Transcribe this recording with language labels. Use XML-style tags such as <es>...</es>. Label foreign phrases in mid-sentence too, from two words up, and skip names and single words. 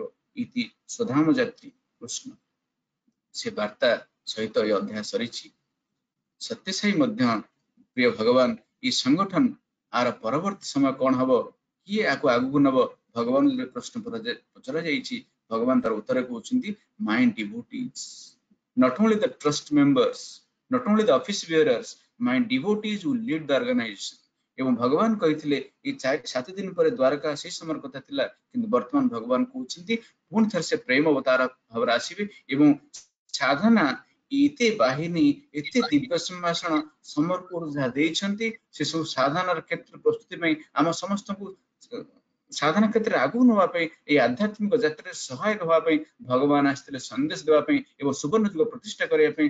<or>ଇତି ସୁଧାମ ଯାତ୍ରୀ କୃଷ୍ଣ। ସେ ବାର୍ତ୍ତା ସହିତ ଏ ଅଧ୍ୟାୟ ସରିଛି। ସତ୍ୟସାଇ ମଧ୍ୟ ପ୍ରିୟ ଭଗବାନ, এই ସଂଗଠନ ଆର ପରବର୍ତ୍ତୀ ସମୟ କଣ ହବ, କିଏ ଆକୁ ଆଗକୁ ନବ, ଭଗବାନ ପ୍ରଶ୍ନ ପଚରା ଯାଇଛି। ଭଗବାନ ତାର ଉତ୍ତର କହୁଛନ୍ତି,</or> <en>my devotees, not only the trust members, not only the office bearers, my devotees will lead the organization।</en> <or>ଏବଂ ଭଗବାନ କହିଥିଲେ ଏଇ 7 ଦିନ ପରେ ଦ୍ୱାରକା ସେଇ ସମୟର କଥା ଥିଲା, କିନ୍ତୁ ବର୍ତ୍ତମାନ ଭଗବାନ କହୁଛନ୍ତି ପୁଣି ଥରେ ସେ ପ୍ରେମ ଅବତାର ଭାବରେ ଆସିବେ ଏବଂ ସାଧନା ଏତେ ବାହିନୀ, ଏତେ ଦିବ୍ୟ ସମ୍ଭାଷଣ ସମରପୁର ଯାହା ଦେଇଛନ୍ତି, ସେ ସବୁ ସାଧନାର କ୍ଷେତ୍ର ପ୍ରସ୍ତୁତି ପାଇଁ ଆମ ସମସ୍ତଙ୍କୁ ସାଧନା କ୍ଷେତ୍ରରେ ଆଗକୁ ନେବା ପାଇଁ, এই ଆଧ୍ୟାତ୍ମିକ ଯାତ୍ରାରେ ସହାୟକ ହେବା ପାଇଁ ଭଗବାନ ଆସିଥିଲେ ସନ୍ଦେଶ ଦେବା ପାଇଁ ଏବଂ ସୁବର୍ଣ୍ଣ ଯୁଗ ପ୍ରତିଷ୍ଠା କରିବା ପାଇଁ।</or>